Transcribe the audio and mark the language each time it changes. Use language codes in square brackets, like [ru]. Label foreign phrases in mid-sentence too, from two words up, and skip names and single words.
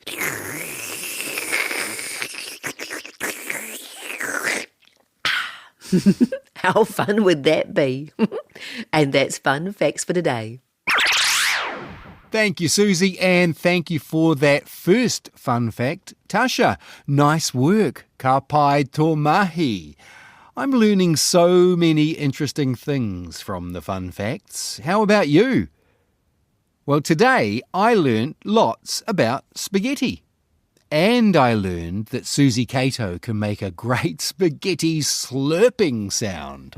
[en] How fun would that be? And that's Fun Facts for today. Thank you, Suzy, and thank you for that first fun fact. Tasha, nice work. [mi] Ka pai tō mahi. [en] I'm learning so many interesting things from the fun facts. How about you? Well, today I learned lots about spaghetti. And I learned that Suzy Cato can make a great spaghetti slurping sound.